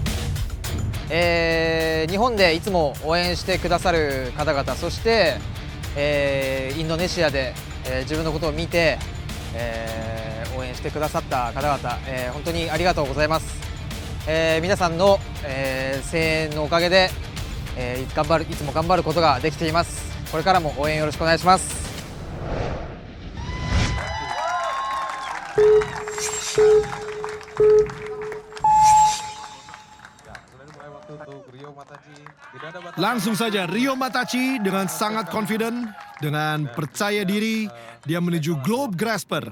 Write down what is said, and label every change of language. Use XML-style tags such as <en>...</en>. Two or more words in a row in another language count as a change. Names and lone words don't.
<ja>日本でいつも応援してくださる方々、そして、インドネシアで、自分のことを見て、応援してくださった方々、本当にありがとうございます。皆さんの、声援のおかげで、いつも頑張ることができています。これからも応援よろしくお願いします。</ja> <id>Langsung saja Ryo Matachi dengan sangat confident, dengan percaya diri, dia menuju Globe Grasper.</id>